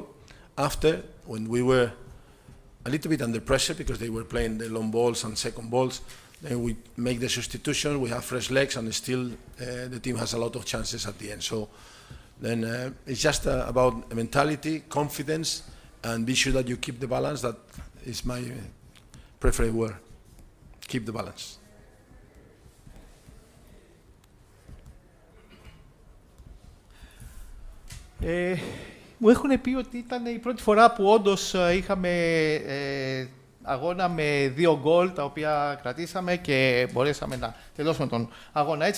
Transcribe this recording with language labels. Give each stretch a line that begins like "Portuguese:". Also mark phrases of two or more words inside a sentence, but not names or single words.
English: After, when we were a little bit under pressure because they were playing the long balls and second balls, then we make the substitution, we have fresh legs, and still the team has a lot of chances at the end. So then it's just about mentality, confidence, and be sure that you keep the balance. That is my preferred word. Keep the balance.
Greek: Μου έχουν πει ότι ήταν η πρώτη φορά που όντως είχαμε αγώνα με 2 γκολ, τα οποία κρατήσαμε και μπορέσαμε να τελειώσουμε τον αγώνα έτσι.